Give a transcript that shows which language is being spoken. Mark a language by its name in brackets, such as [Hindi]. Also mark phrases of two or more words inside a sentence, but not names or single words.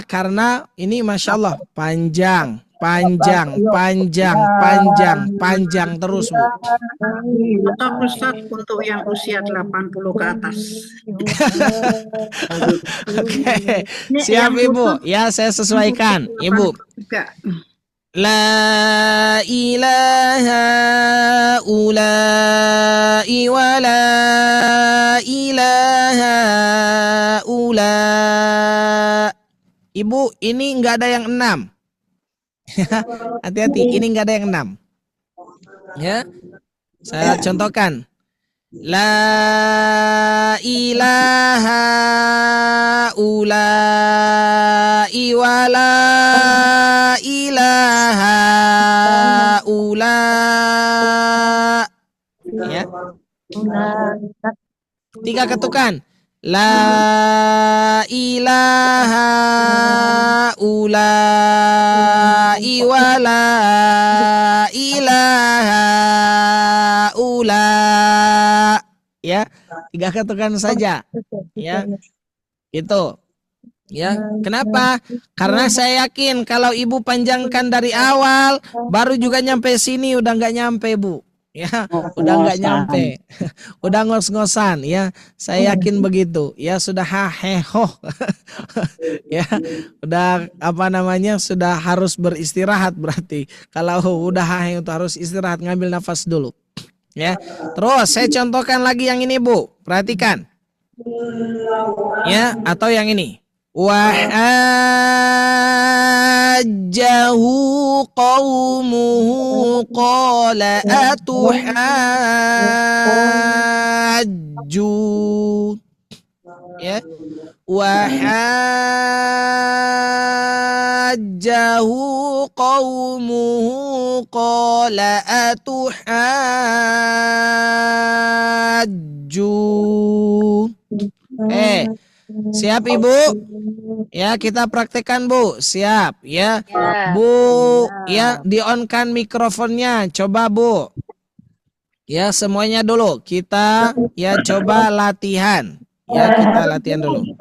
[Indonesian] Karena ini [Arabic] ما شاء الله [Indonesian] panjang, panjang, panjang, panjang, panjang terus, Bu. Atau Ustaz untuk yang usia 80 ke atas. Oke, Ini siap yang Ibu. putus- Ya, saya sesuaikan. Ibu. Juga. [Arabic] لا إلى هؤلاء ولا إلى هؤلاء. [Indonesian] Ibu, ini nggak ada yang 6. Hati-hati, ini nggak ada yang 6. Ya, saya contohkan. [Arabic] لا إلى هؤلاء ولا إلى هؤلاء. [Indonesian] Ya. 3 ketukan. [Arabic] لا إلى هؤلاء ولا إلى هؤلاء. [Indonesian] Ya, 3 ketukan saja. Ya, itu. Ya, kenapa? Karena saya yakin kalau ibu panjangkan dari awal, baru juga nyampe sini udah nggak nyampe, Bu. Ya, udah nggak nyampe, udah ngos-ngosan. Ya, saya yakin begitu. Ya, sudah haheho. Ya, udah apa namanya? Sudah harus beristirahat berarti. Kalau udah hahe itu harus istirahat, ngambil nafas dulu. Ya, terus saya contohkan lagi yang ini, Bu. Perhatikan. Ya, atau yang ini. [Arabic] وحاجه قومه قال أتحاجو. [Indonesian] Ya. [Arabic] وحاجه قومه قال أتحاجو. [Indonesian] Siap Ibu? Ya, kita praktekkan Bu. Siap ya. Bu, ya di-on-kan mikrofonnya. Coba Bu. Ya, semuanya dulu. Kita ya coba latihan. Ya, kita latihan dulu.